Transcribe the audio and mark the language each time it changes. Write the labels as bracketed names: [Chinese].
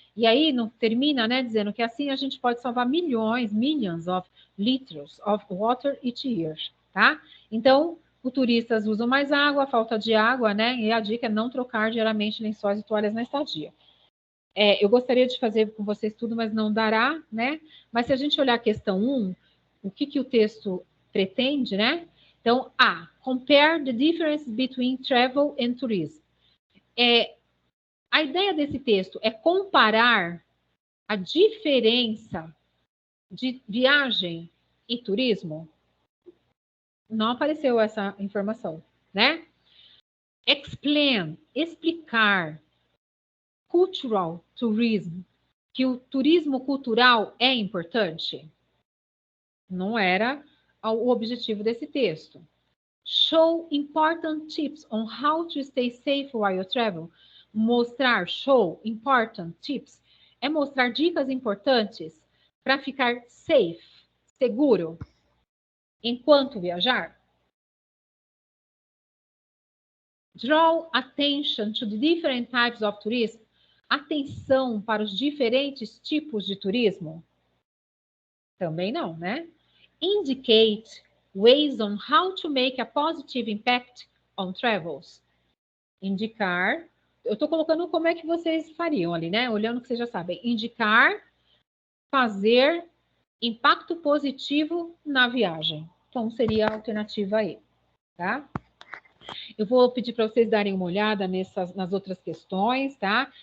[Portuguese] E aí não termina, né, dizendo que assim a gente pode salvar [English] millions of liters of water each year, [Portuguese] tá? Então, os turistas usam mais água, falta de água, né, e a dica é não trocar diariamente lençóis e toalhas na estadia. Eu gostaria de fazer com vocês tudo, mas não dará, né? Mas se a gente olhar a questão 1, o que o texto pretende, né? [English] Então, compare the difference between travel and tourism. [Portuguese] A ideia desse texto é comparar a diferença de viagem e turismo. Não apareceu essa informação, né? Explain, explicar. [English] Cultural tourism, [Portuguese] que o turismo cultural é importante. Não era o objetivo desse texto. [English] Show important tips on how to stay safe while you travel. [Portuguese] Mostrar, [English] show important tips, [Portuguese] é mostrar dicas importantes para ficar safe, seguro, enquanto viajar. [English] Draw attention to the different types of tourism. [Portuguese] Atenção para os diferentes tipos de turismo? Também não, né? [English] Indicate ways on how to make a positive impact on travels. [Portuguese] Indicar, eu estou colocando como é que vocês fariam ali, né? Olhando que vocês já sabem. Indicar, fazer impacto positivo na viagem. Então, seria a alternativa aí, tá? Eu vou pedir para vocês darem uma olhada nas outras questões, tá?